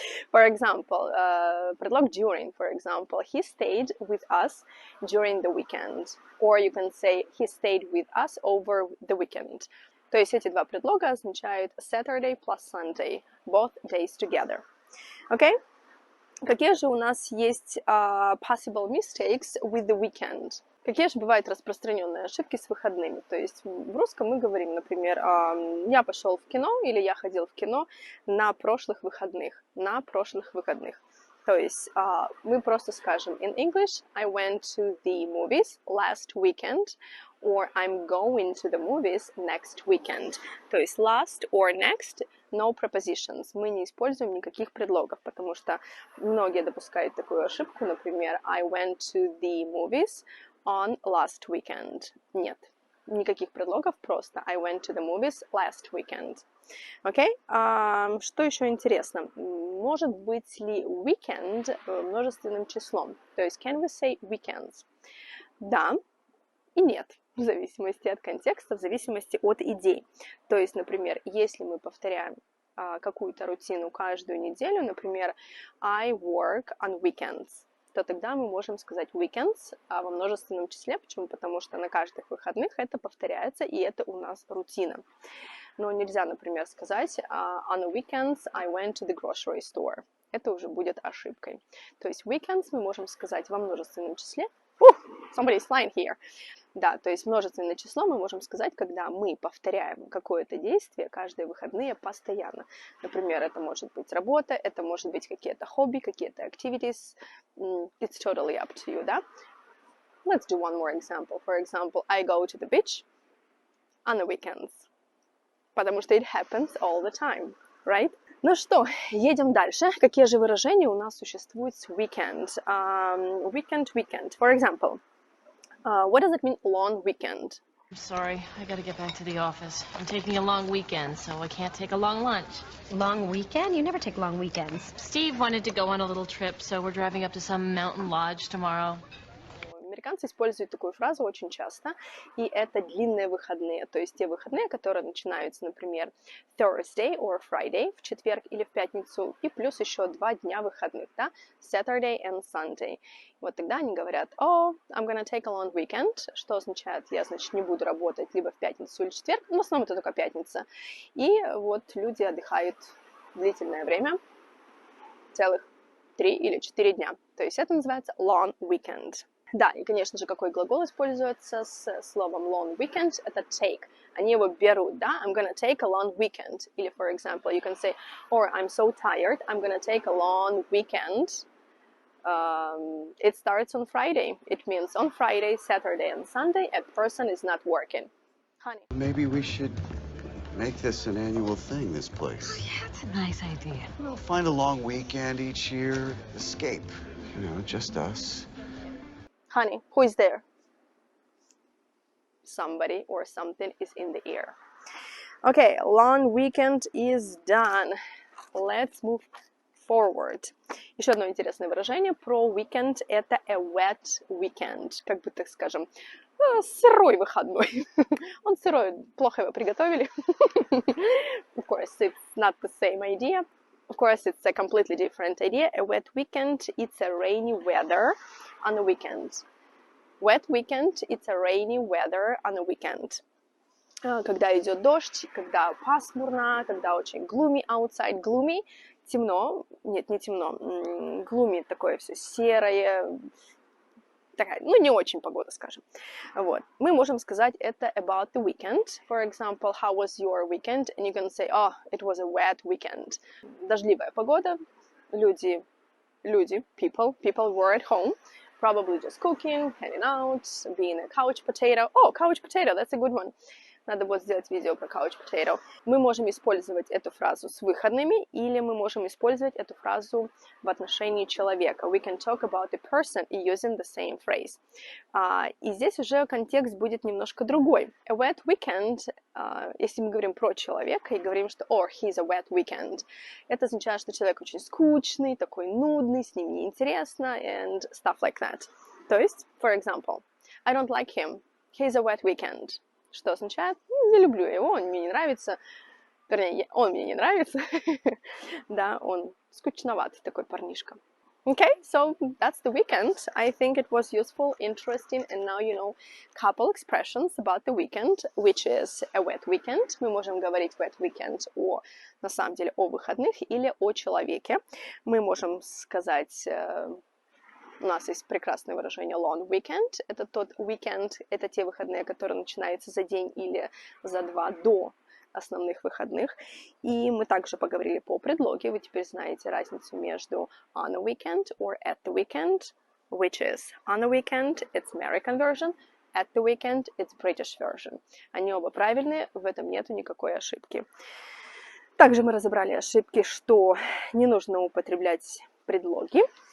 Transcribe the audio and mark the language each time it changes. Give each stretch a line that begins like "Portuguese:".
English: For example, предлог during, for example, he stayed with us during the weekend. Or you can say he stayed with us over the weekend.
Russian: То есть эти два предлога означают
English: Saturday plus Sunday, both days together. Okay?
Russian: Какие же у нас есть
English: possible mistakes with the weekend?
Russian: Какие же бывают распространенные ошибки с выходными? То есть в русском мы говорим, например, я пошел в кино или я ходил в кино на прошлых выходных. На прошлых выходных. То есть мы просто скажем
English: in English I went to the movies last weekend or I'm going to the movies next weekend.
Russian: То есть
English: last or next, no prepositions.
Russian: Мы не используем никаких предлогов, потому что многие допускают такую ошибку, например,
English: I went to the movies on last weekend.
Russian: Нет, никаких предлогов, просто
English: I went to the movies last weekend.
Russian: Окей? Что еще интересно? Может быть ли weekend множественным числом? То есть
English: can we say weekends?
Russian: Да и нет, в зависимости от контекста, в зависимости от идей. То есть, например, если мы повторяем какую-то рутину каждую неделю, например,
English: I work on weekends,
Russian: то тогда мы можем сказать weekends во множественном числе. Почему? Потому что на каждых выходных это повторяется, и это у нас рутина. Но нельзя, например, сказать
English: on the weekends I went to the grocery store.
Russian: Это уже будет ошибкой. То есть weekends мы можем сказать во множественном числе.
English: Somebody's flying here.
Russian: Да, то есть множественное число мы можем сказать, когда мы повторяем какое-то действие каждые выходные постоянно. Например, это может быть работа, это может быть какие-то хобби, какие-то activities.
English: It's totally up to you, да? Let's do one more example. For example, I go to the beach on the weekends.
Russian: Потому что
English: it happens all the time, right?
Russian: Ну что, едем дальше. Какие же выражения у нас существуют с weekend?
English: Weekend. For example, what does it mean long weekend? I'm sorry, I gotta get back to the office. I'm taking a long weekend, so I can't take a long lunch. Long weekend? You never take long weekends. Steve wanted to go on a little trip, so we're driving up to some mountain lodge tomorrow.
Russian: Американцы используют такую фразу очень часто, и это длинные выходные, то есть те выходные, которые начинаются, например,
English: Thursday or Friday,
Russian: в четверг или в пятницу, и плюс еще 2 дня выходных, да,
English: Saturday and Sunday.
Russian: Вот тогда они говорят,
English: oh, I'm gonna take a long weekend,
Russian: что означает, я, значит, не буду работать либо в пятницу или в четверг, но в основном это только пятница. И вот люди отдыхают длительное время, целых 3 или 4 дня. То есть это называется
English: long weekend.
Russian: Да, и, конечно же, какой глагол используется с словом
English: long weekend?
Russian: Это take. Они его берут, да?
English: I'm gonna take a long weekend. Или, for example, you can say, or I'm so tired, I'm gonna take a long weekend. It starts on Friday. It means on Friday, Saturday, and Sunday, a person is not working. Honey. Maybe we should make this an annual thing, this place. Yeah, that's a nice idea. We'll find a long weekend each year, escape. You know, just us. Honey, who is there? Somebody or something is in the air. Okay, long weekend is done. Let's move forward.
Russian: Еще одно интересное выражение про weekend – это
English: a wet weekend.
Russian: Как бы, так скажем, сырой выходной. Он сырой, плохо его приготовили.
English: Of course, it's not the same idea. Of course, it's a completely different idea. A wet weekend – it's a rainy weather on a weekend. Wet weekend – it's a rainy weather on a weekend.
Russian: Когда идет дождь, когда пасмурно, когда очень
English: gloomy outside.
Russian: Gloomy – темно. Нет, не темно. Gloomy – такое все серое. Такая, ну, не очень погода, скажем. Вот. Мы можем сказать это
English: about the weekend. For example, how was your weekend? And you can say, oh, it was a wet weekend.
Russian: Дождливая погода. Люди,
English: people were at home. Probably just cooking, hanging out, being a couch potato. Oh, couch potato, that's a good one.
Russian: Надо будет сделать видео про couch potato. Мы можем использовать эту фразу с выходными, или мы можем использовать эту фразу в отношении человека.
English: We can talk about a person using the same phrase.
Russian: И здесь уже контекст будет немножко другой.
English: A wet weekend,
Russian: если мы говорим про человека и говорим, что
English: oh, he's a wet weekend,
Russian: это означает, что человек очень скучный, такой нудный, с ним неинтересно,
English: and stuff like that.
Russian: То есть,
English: for example, I don't like him. He's a wet weekend.
Russian: Что означает, не люблю его, он мне не нравится. Вернее, он мне не нравится. Да, он скучноватый такой парнишка.
English: Okay, so that's the weekend. I think it was useful, interesting, and now you know couple expressions about the weekend, which is a wet weekend.
Russian: Мы можем говорить wet weekend на самом деле, о выходных или о человеке. Мы можем сказать... У нас есть прекрасное выражение long weekend. Это тот weekend, это те выходные, которые начинаются за день или за два до основных выходных. И мы также поговорили по предлоге. Вы теперь знаете разницу между
English: on a weekend or at the weekend, which is on a weekend, it's American version, at the weekend, it's British version.
Russian: Они оба правильные, в этом нету никакой ошибки. Также мы разобрали ошибки, что не нужно употреблять предлоги.